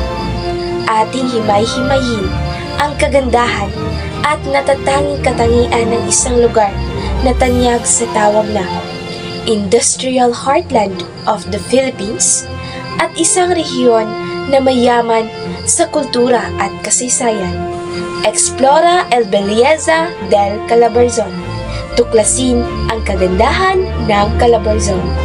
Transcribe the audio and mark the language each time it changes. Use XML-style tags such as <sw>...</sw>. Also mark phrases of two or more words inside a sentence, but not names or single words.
<tl>Ating himay-himayin ang kagandahan at natatanging katangian ng isang lugar na tanyag sa tawag na</tl> <en>Industrial Heartland of the Philippines</en> <tl>at isang rehiyon na mayaman sa kultura at kasaysayan.</tl> <es>Explora el belleza del Calabarzon.</es> <tl>Tuklasin ang kagandahan ng Calabarzon.</tl>